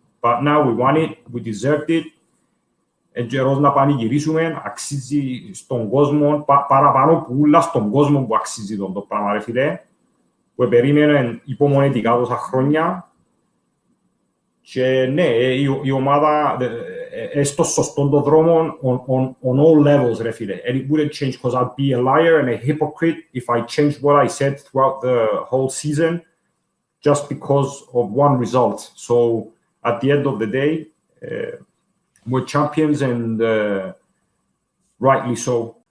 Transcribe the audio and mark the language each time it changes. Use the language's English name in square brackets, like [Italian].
[English] But now we won it, we deserved it. [Greek] Εν καιρός να πανηγυρίσουμε, αξίζει στον κόσμο, παραπάνω που ούλα στον κόσμο που αξίζει το πράγμα ρε φίλε, που περίμενε υπομονετικά τόσα χρόνια. Και ναι, η ομάδα στο σωστό το δρόμο [English] on all levels [Greek] ρε φίλε. [English] And it wouldn't change, because I'd be a liar and a hypocrite if I changed what I said throughout the whole season just because of one result. So at the end of the day, we're champions, and rightly so.